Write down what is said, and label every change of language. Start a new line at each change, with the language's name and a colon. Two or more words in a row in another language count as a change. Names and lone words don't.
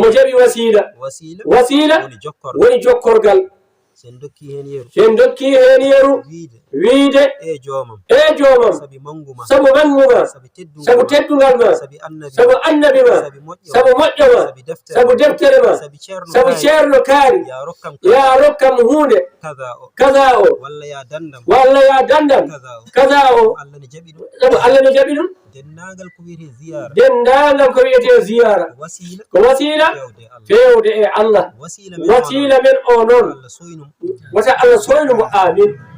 Fula: omo jaɓi wasila. Wasila. Wasila. Woni jokkorgal. Woni jokkorgal. Sen dokki hen yeru. Sen dokki hen yeru. Wiide. Wiide. E joomam. E joomam. Sabi mangu ma. Sabu mangu ma. Sabi teddungu Sabu ma. teddungal ma. Sabi annabi Sabu ma. annabi ma. Sabi moƴƴo Sabu ma. moƴƴo ma. Sabi deftere Sabu ma. deftere ma. Sabi ceerno Sabu Kaari. ceerno Kaari. Ya rokkam Ya kaza. rokkam hunde. Kaza o. Kaza o. Walla ya dandam. Walla ya dandam. Kaza o. Kaza o. Sabu Allah ne jaɓi ɗum. Sabu Allah ne jaɓi ɗum. Dendagal ko wiyete ziyara. Dendagal ko wiyete ziyara. Ko wasila. Ko wasila. Fewde Allah. Fewde e Allah. Wasila men Wasila o men o noon. Allah soynu mo. Wata Allah soynu mo. Amin.